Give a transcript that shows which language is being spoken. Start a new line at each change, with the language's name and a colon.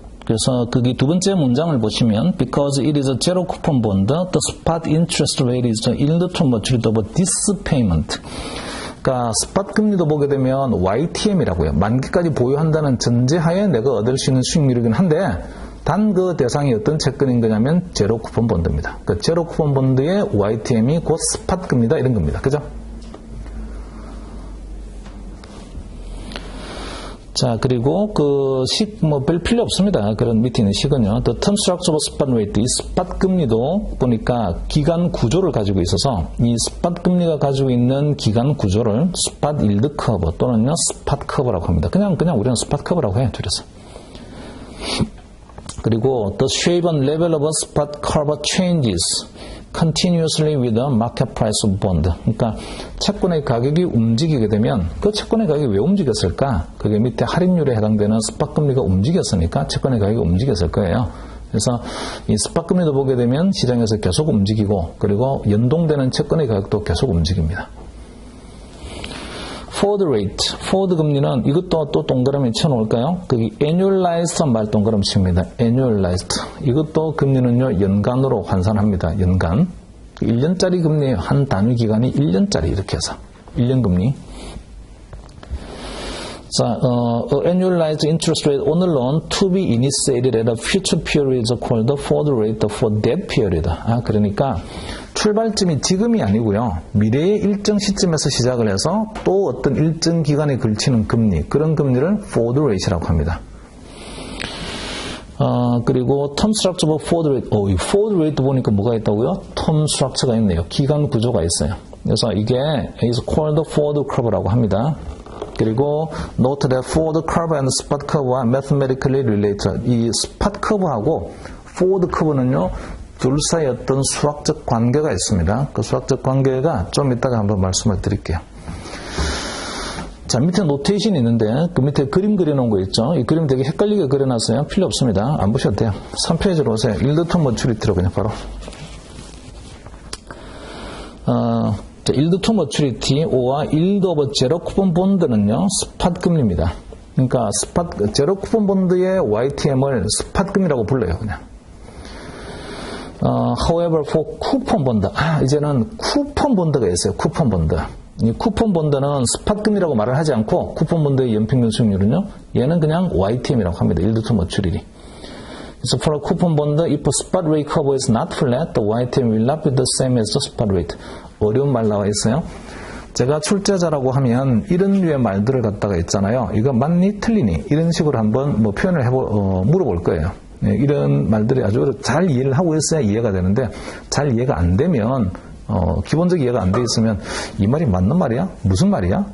Korean: 그래서 거기 두 번째 문장을 보시면
English: Because it is a zero coupon bond, the spot interest rate is the yield to maturity of this payment.
Korean: 그러니까 스팟 금리도 보게 되면 YTM이라고요. 만기까지 보유한다는 전제하에 내가 얻을 수 있는 수익률이긴 한데 단 그 대상이 어떤 채권인 거냐면 제로 쿠폰 본드입니다. 그 제로 쿠폰 본드의 YTM이 곧 스팟 금리다 이런 겁니다. 그죠? 자, 그리고 그 식, 별 필요 없습니다. 그런 밑에 있는 식은요.
English: The term structure of spot rate.
Korean: 이 스팟 금리도 보니까 기간 구조를 가지고 있어서 이 스팟 금리가 가지고 있는 기간 구조를 스팟 일드 커브 또는요, 스팟 커브라고 합니다. 그냥 우리는 스팟 커브라고 해요. 줄여서. 그리고
English: the shape and level of a spot curve changes continuously with the market price of bond.
Korean: 그러니까 채권의 가격이 움직이게 되면 그 채권의 가격이 왜 움직였을까? 그게 밑에 할인율에 해당되는 스팟 금리가 움직였으니까 채권의 가격이 움직였을 거예요. 그래서 이 스팟 금리도 보게 되면 시장에서 계속 움직이고 그리고 연동되는 채권의 가격도 계속 움직입니다.
English: Forward rate,
Korean: forward 금리는 이것도 또 동그라미 쳐놓을까요? 거기 annualized 말 동그라미 칩니다.
English: annualized.
Korean: 이것도 금리는요, 연간으로 환산합니다. 연간. 1년짜리 금리 한 단위 기간이 1년짜리 이렇게 해서. 1년 금리.
English: 자, annualized interest rate on a loan to be initiated at a future period is called the forward rate for that period.
Korean: 그러니까 출발점이 지금이 아니고요. 미래의 일정 시점에서 시작을 해서 또 어떤 일정 기간에 걸치는 금리, 그런 금리를 forward rate라고 합니다. 그리고
English: term structure of forward rate.
Korean: 이 forward rate 보니까 뭐가 있다고요? term structure가 있네요. 기간 구조가 있어요. 그래서 이게
English: is called forward curve라고 합니다.
Korean: 그리고
English: note that forward curve and spot curve와 mathematically related.
Korean: 이 spot curve하고 forward curve는요. 둘 사이에 어떤 수학적 관계가 있습니다. 그 수학적 관계가 좀 이따가 한번 말씀을 드릴게요. 자, 밑에 노테이션이 있는데 그 밑에 그림 그려놓은 거 있죠? 이 그림 되게 헷갈리게 그려놨어요. 필요 없습니다. 안 보셔도 돼요. 3페이지로 오세요.
English: yield to maturity
Korean: 그냥 바로. 자, yield to maturity와 yield of zero coupon bond는요, 스팟 금리입니다. 그러니까 제로 쿠폰 본드의 YTM을 스팟 금리라고 불러요, 그냥.
English: However, for
Korean: 쿠폰 본드. 이제는 쿠폰 본드가 있어요. 쿠폰 본드. 이 쿠폰 본드는 스팟 금리라고 말을 하지 않고 쿠폰 본드의 연평균 수익률은요. 얘는 그냥 YTM이라고 합니다.
English: yield to maturity. So for a coupon bond, if a spot rate curve is not flat, the YTM will not be the same as the spot rate.
Korean: 어려운 말 나와 있어요. 제가 출제자라고 하면 이런 류의 말들을 갖다가 있잖아요. 이거 맞니? 틀리니? 이런 식으로 한번 표현을 물어볼 거예요. 네, 이런 말들이 아주 잘 이해를 하고 있어야 이해가 되는데 잘 이해가 안 되면 기본적 이해가 안 돼 있으면 이 말이 맞는 말이야? 무슨 말이야?